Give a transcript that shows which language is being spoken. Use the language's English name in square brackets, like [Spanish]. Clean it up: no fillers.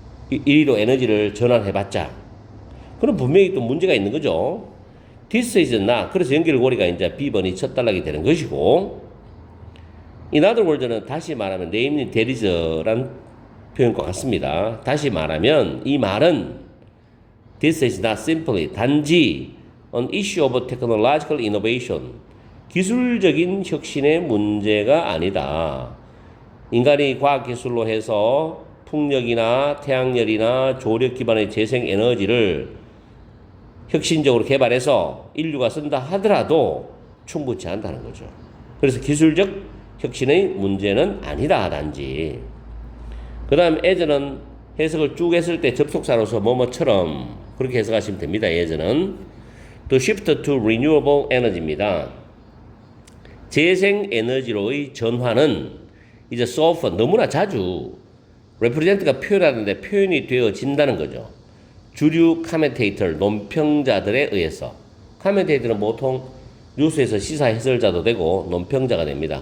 [Korean] 이리로 에너지를 전환해봤자. 그럼 분명히 또 문제가 있는 거죠. [English] This is not. [Korean] 그래서 연결고리가 이제 B번이 첫 단락이 되는 것이고, [English] In other words [Korean] 는 다시 말하면 [English] namely there is [Korean] 란 표현과 같습니다. 다시 말하면 이 말은 [English] This is not simply [Korean] 단지 [English] an issue of technological innovation. [Korean] 기술적인 혁신의 문제가 아니다. 인간이 과학기술로 해서 풍력이나 태양열이나 조력 기반의 재생에너지를 혁신적으로 개발해서 인류가 쓴다 하더라도 충분치 않다는 거죠. 그래서 기술적 혁신의 문제는 아니다, 단지. 그 다음 as는 해석을 쭉 했을 때 접속사로서 뭐뭐처럼 그렇게 해석하시면 됩니다. [English] as는 to shift to renewable energy입니다. [Korean] 재생에너지로의 전환은 이제 [English] so often [Korean] 너무나 자주 represent가 표현하는데 표현이 되어진다는 거죠. 주류 카멘테이터, 논평자들에 의해서. 카멘테이터는 보통 뉴스에서 시사 해설자도 되고 논평자가 됩니다.